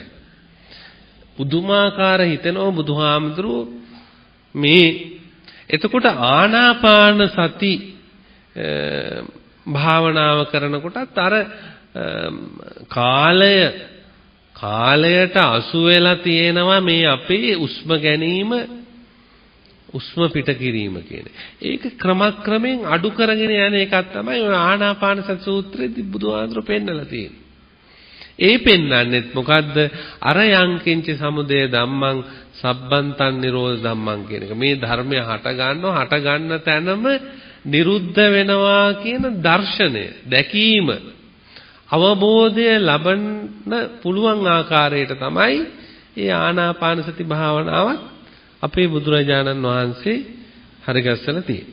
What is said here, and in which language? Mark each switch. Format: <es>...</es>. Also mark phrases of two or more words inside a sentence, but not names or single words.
<si>පුදුමාකාර හිතෙනවා බුදුහාමුදුරු මේ එතකොට ආනාපාන සති භාවනාව කරනකොටත් අර කාලයට අසු වෙලා තියෙනවා මේ අපේ උස්ම ගැනීම උස්ම පිට කිරීම කියන්නේ. ඒක ක්‍රමක්‍රමයෙන් අඩු කරගෙන යන එකක් තමයි ඔය ආනාපාන සති සූත්‍රයේදී බුදුහාමුදුරු පෙන්නලා තියෙන්නේ. ඒ පෙන්නන්නේත් මොකද්ද? අර</si> <pi>යංකින්ච සමුදය ධම්මං සබ්බන්තං නිරෝධ ධම්මං</pi> <si>කියන එක. මේ ධර්මය හට ගන්න තැනම නිරුද්ධ වෙනවා කියන දර්ශනය, දැකීම, අවබෝධය ලබන්න පුළුවන් ආකාරයට තමයි මේ ආනාපාන සති භාවනාවත් අපේ බුදුරජාණන් වහන්සේ හරිගස්සලා තියෙන්නේ.</si>